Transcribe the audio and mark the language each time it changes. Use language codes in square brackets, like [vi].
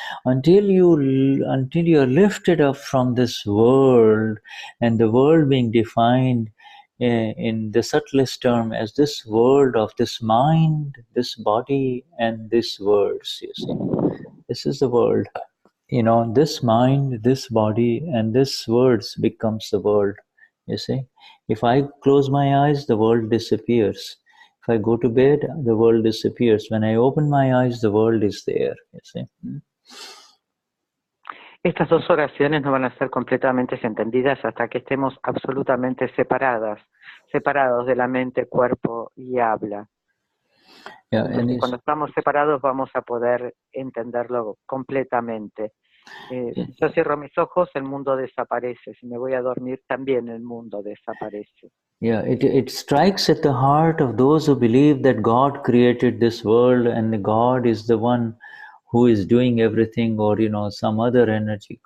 [en] Until you are lifted up from this world, and the world being defined in the subtlest term as this world of this mind, this body, and these words, you see. This is the world. This mind, this body, and this words becomes the world, you see. If I close my eyes, the world disappears. If I go to bed, the world disappears. When I open my eyes, the world is there. You see? [es] Estas dos oraciones no van a ser completamente entendidas hasta que estemos absolutamente separados de la mente, cuerpo y habla. [en] Yeah, [es] Entonces, cuando estamos separados vamos a poder entenderlo completamente. Si yo cierro mis ojos, el mundo desaparece. Si me voy a dormir, también el mundo desaparece. [en] Yeah, it strikes at the heart of those who believe that God created this world and God is the one who is doing everything, or some other energy.